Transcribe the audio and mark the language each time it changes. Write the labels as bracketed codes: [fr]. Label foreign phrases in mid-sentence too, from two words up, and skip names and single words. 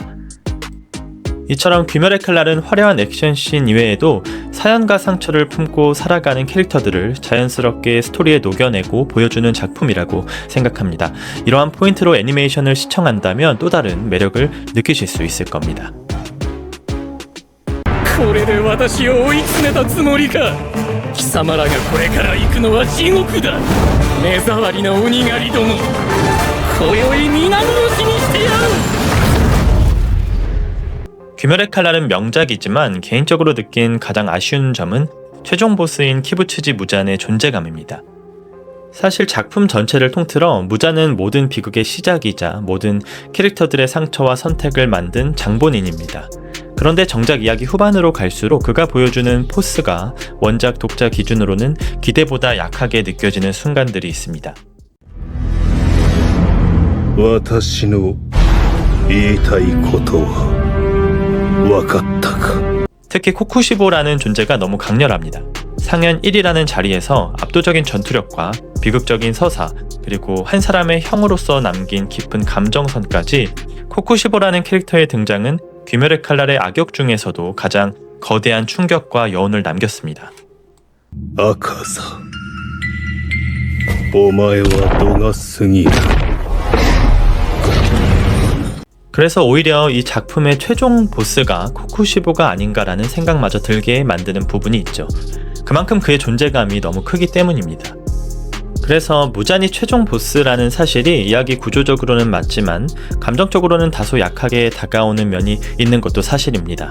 [ko] 이처럼 귀멸의 칼날은 화려한 액션씬 이외에도 사연과 상처를 품고 살아가는 캐릭터들을 자연스럽게 스토리에 녹여내고 보여주는 작품이라고 생각합니다. 이러한 포인트로 애니메이션을 시청한다면 또 다른 매력을 느끼실 수 있을 겁니다. [ja] これで私を追い詰めたつもりか貴様らがこれから行くのは地獄だ目障りな鬼狩りども今宵皆殺しにしてやる [ko] 귀멸의 칼날은 명작이지만 개인적으로 느낀 가장 아쉬운 점은 최종 보스인 키부츠지 무잔의 존재감입니다. 사실 작품 전체를 통틀어 무잔은 모든 비극의 시작이자 모든 캐릭터들의 상처와 선택을 만든 장본인입니다. 그런데 정작 이야기 후반으로 갈수록 그가 보여주는 포스가 원작 독자 기준으로는 기대보다 약하게 느껴지는 순간들이 있습니다. [ja] 私の言いたいことは分かったか [ko] 특히 코쿠시보라는 존재가 너무 강렬합니다. 상현 1이라는 자리에서 압도적인 전투력과 비극적인 서사, 그리고 한 사람의 형으로서 남긴 깊은 감정선까지 코쿠시보라는 캐릭터의 등장은 귀멸의 칼날의 악역 중에서도 가장 거대한 충격과 여운을 남겼습니다. [ja] 赤座お前は度が過ぎる [ko] 그래서 오히려 이 작품의 최종 보스가 코쿠시보가 아닌가라는 생각마저 들게 만드는 부분이 있죠. 그만큼 그의 존재감이 너무 크기 때문입니다. 그래서 무잔이 최종 보스라는 사실이 이야기 구조적으로는 맞지만 감정적으로는 다소 약하게 다가오는 면이 있는 것도 사실입니다.